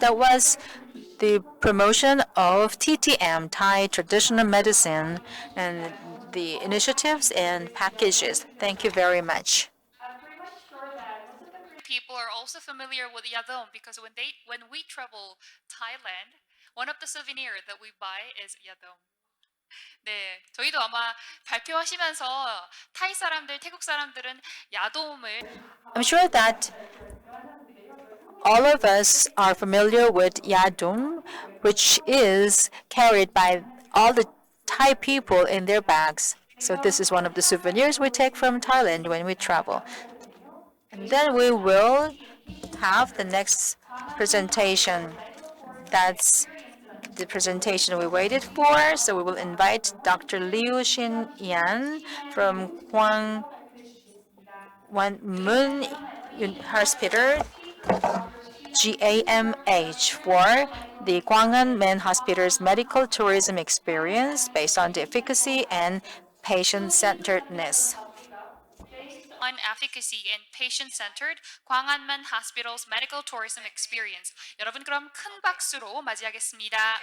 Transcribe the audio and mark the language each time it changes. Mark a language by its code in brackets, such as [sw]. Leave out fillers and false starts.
[en] That was the promotion of TTM, Thai Traditional Medicine, and the initiatives and packages. Thank you very much. people are also familiar with yadom because when we travel Thailand, one of the souvenir that we buy is yadom. [ko] 네, 저희도 아마 발표하시면서 타이 사람들, 태국 사람들은 야돔을 [en] I'm sure that all of us are familiar with Yadum, which is carried by all the Thai people in their bags. So this is one of the souvenirs we take from Thailand when we travel. And then we will have the next presentation. That's the presentation we waited for. So we will invite Dr. Liu Xin Yan from Wan Mun Hospital, GAMH, for the Gwangan Men Hospital's medical tourism experience based on the efficacy and patient-centeredness. on efficacy and patient-centered 광안만 Hospital's medical tourism experience. [ko] 여러분 그럼 큰 박수로 맞이하겠습니다.